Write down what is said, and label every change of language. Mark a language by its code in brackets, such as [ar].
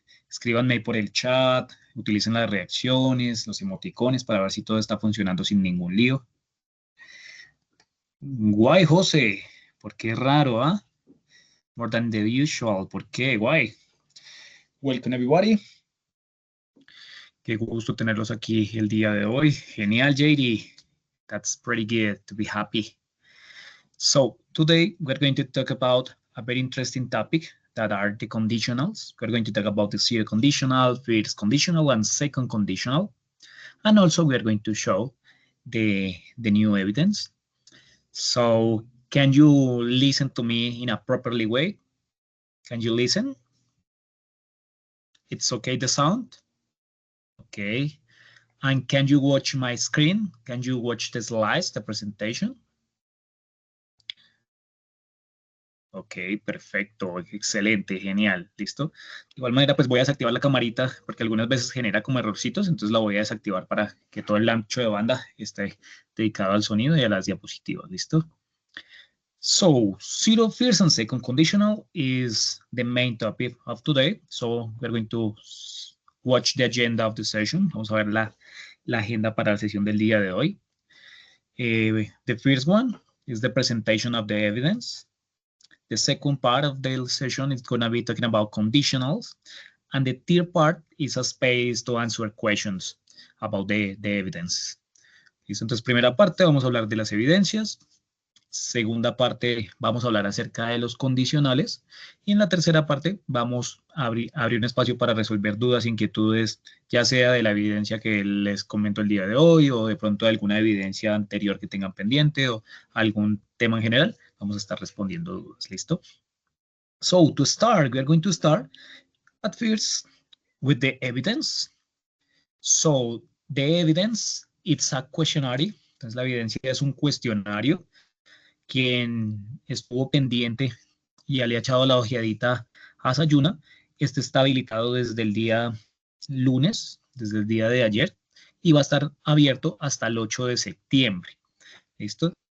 [es] Escríbanme por el chat, utilicen las reacciones, los emoticones para ver si todo está funcionando sin ningún lío. Guay, José. ¿Por qué raro, ah? [en] More than the usual. [es] ¿Por qué? Guay. [en] Welcome everybody. [es] Qué gusto tenerlos aquí el día de hoy. Genial, JD. [en] That's pretty good to be happy. So today we're going to talk about a very interesting topic that are the conditionals. We're going to talk about the zero conditional, first conditional, and second conditional. And also we're going to show the new evidence. So can you listen to me in a properly way? Can you listen? It's okay, the sound? Okay. And can you watch my screen? Can you watch the slides, the presentation? [es] Ok, perfecto, excelente, genial, listo. De igual manera, pues voy a desactivar la camarita porque algunas veces genera como errorcitos, entonces la voy a desactivar para que todo el ancho de banda esté dedicado al sonido y a las diapositivas, listo. [en] So, zero, first, and second conditional is the main topic of today. So, we're going to watch the agenda of the session. [es] Vamos a ver la agenda para la sesión del día de hoy. [en] The first one is the presentation of the evidence. The second part of the session is going to be talking about conditionals. And the third part is a space to answer questions about the evidence. [es] ¿Listo? Entonces, primera parte, vamos a hablar de las evidencias. Segunda parte, vamos a hablar acerca de los condicionales. Y en la tercera parte, vamos a abrir un espacio para resolver dudas, inquietudes, ya sea de la evidencia que les comento el día de hoy o de pronto de alguna evidencia anterior que tengan pendiente o algún tema en general. Vamos a estar respondiendo dudas. ¿Listo? [en] So, to start, we are going to start at first with the evidence. So, the evidence, it's a questionnaire. [es] Entonces, la evidencia es un cuestionario. Quien estuvo pendiente y le ha echado la ojeadita a Sayuna, este está habilitado desde el día lunes, desde el día de ayer, y va a estar abierto hasta el 8 de septiembre. ¿Listo?